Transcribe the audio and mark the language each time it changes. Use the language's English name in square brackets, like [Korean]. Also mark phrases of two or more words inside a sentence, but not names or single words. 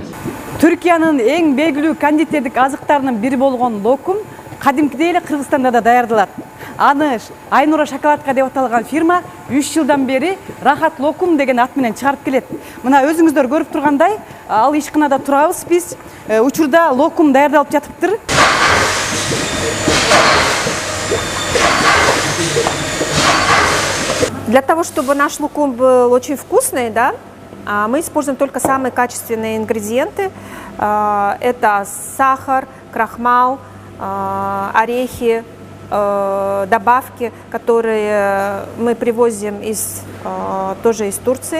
[Kyrgyz] Түркиянын эң белгилүү кондитердик азыктарынын бири болгон локум кадимкидей эле Кыргызстанда да даярдалат. Аны Айнура шоколадка деп аталган фирма 3 жылдан бери Рахат локум деген ат менен чыгарып келет. Мына өзүңүздөр көрүп тургандай, ал ишканада турабыз биз. Учурда локум даярдалып жатыптыр. [Russian] Для того, чтобы наш лукум был очень вкусный, да, мы используем только самые качественные ингредиенты. Это сахар, крахмал, орехи, добавки, которые мы привозим тоже из Турции.